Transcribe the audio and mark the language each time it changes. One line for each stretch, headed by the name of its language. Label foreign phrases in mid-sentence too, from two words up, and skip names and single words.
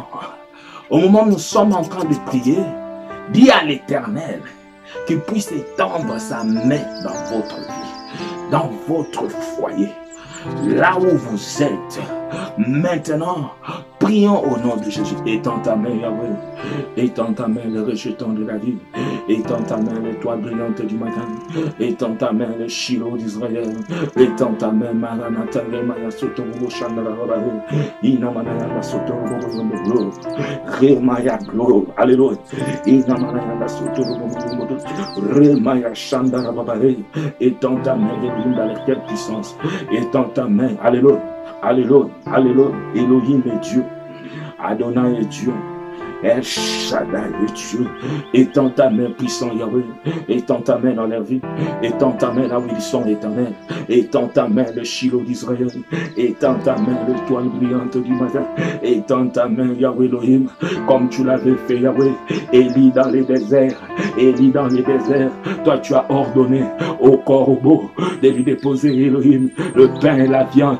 French: Au moment où nous sommes en train de prier, dis à l'Éternel qu'il puisse étendre sa main dans votre vie, dans votre foyer, là où vous êtes. Maintenant, prions au nom de Jésus. Étends ta main, Yahweh. Étends ta main, le rejeton de la vie. Étends ta main, l'étoile brillante du matin. Étends ta main, le Shiloh d'Israël. Étends ta main, Maranatha, Remaya Sotobo, Chandara, Inamanaya Sotobo, Remaya Glow. Alléluia. Inamanaya Sotobo, Remaya Chandara, étends ta main, dans la quelle puissance. Étends ta main, alléluia. Alléluia, alléluia, Elohim est Dieu, Adonai est Dieu, El Shaddai est Dieu. Étends ta main puissant Yahweh, étends ta main dans leur vie, étends ta main là où ils sont éternels, étends ta main le Shiloh d'Israël, étends ta main l'étoile brillante du matin, étends ta main Yahweh Elohim, comme tu l'avais fait Yahweh, Élie dans les déserts, Élie dans les déserts, toi tu as ordonné au corbeau de lui déposer, Elohim, le pain et la viande.